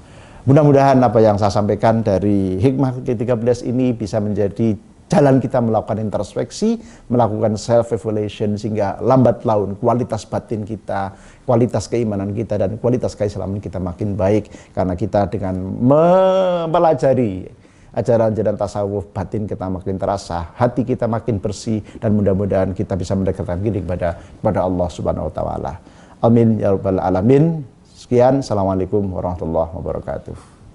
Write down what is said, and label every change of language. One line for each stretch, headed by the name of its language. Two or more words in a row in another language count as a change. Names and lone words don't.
Indonesian: Mudah-mudahan apa yang saya sampaikan dari hikmah ke-13 ini bisa menjadi jalan kita melakukan introspeksi, melakukan self-evaluation, sehingga lambat laun kualitas batin kita, kualitas keimanan kita, dan kualitas keislaman kita makin baik. Karena kita dengan mempelajari ajaran-ajaran tasawuf, batin kita makin terasa, hati kita makin bersih, dan mudah-mudahan kita bisa mendekatkan diri kepada Allah
Arabic: سبحانه وتعالى. آمين يا رب العالمين. Sekian, السلام عليكم ورحمة الله وبركاته.